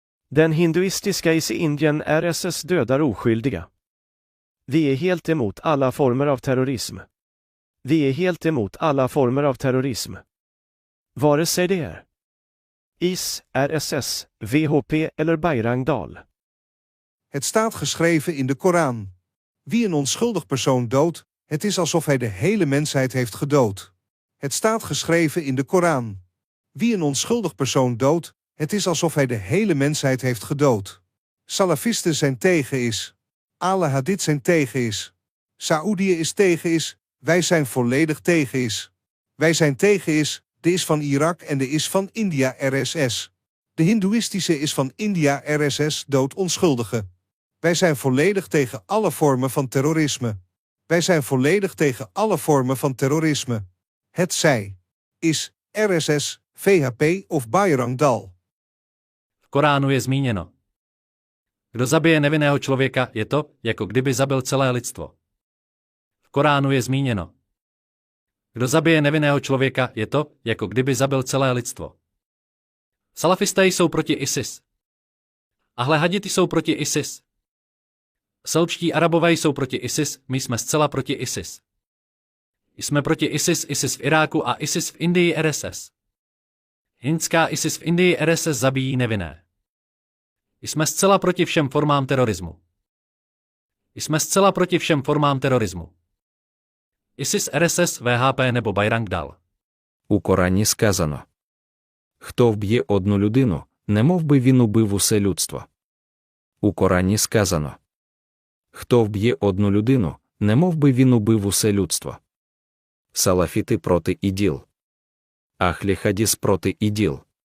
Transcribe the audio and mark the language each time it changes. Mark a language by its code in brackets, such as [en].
[sv] Den hinduistiska IS i Indien RSS dödar oskyldiga. Vi är helt emot alla former av terrorism. Vi är helt emot alla former av terrorism. Vare sig det är IS, RSS, VHP eller Bayrangdal. [nl] Het staat geschreven in de Koran. Wie een onschuldig persoon doodt, het is alsof hij de hele mensheid heeft gedood. Het staat geschreven in de Koran. Wie een onschuldig persoon doodt, het is alsof hij de hele mensheid heeft gedood. Salafisten zijn tegen IS. Al-Hadith zijn tegen IS. Saoedië is tegen IS. Wij zijn volledig tegen IS. Wij zijn tegen IS, de is van Irak en de is van India RSS. De hindoeïstische is van India RSS doodt onschuldigen. Wij zijn volledig tegen alle vormen van terrorisme. Wij zijn volledig tegen alle vormen van terrorisme. Het zij IS, RSS, VHP of Bayrangdal. [cs] V Koránu je zmíněno. Kdo zabije nevinného člověka, je to, jako kdyby zabil celé lidstvo. V Koránu je zmíněno. Kdo zabije nevinného člověka, je to, jako kdyby zabil celé lidstvo. Salafisté jsou proti ISIS. Ahle haditi jsou proti ISIS. Selbští Arabové jsou proti ISIS, my jsme zcela proti ISIS. Jsme proti ISIS, ISIS v Iráku a ISIS v Indii RSS. Hindská ISIS v Indii RSS zabíjí nevinné. Jsme zcela proti všem formám terorismu. Jsme zcela proti všem formám terorismu. ISIS, RSS, VHP nebo Bayrangdal. [uk] У Корані сказано: хто вб'є одну людину, немов би він убив усе людство. У Корані сказано: хто вб'є одну людину, немов би він убив усе людство. Салафіти проти ІДІЛ. Ахлі Хадіс проти ІДІЛ.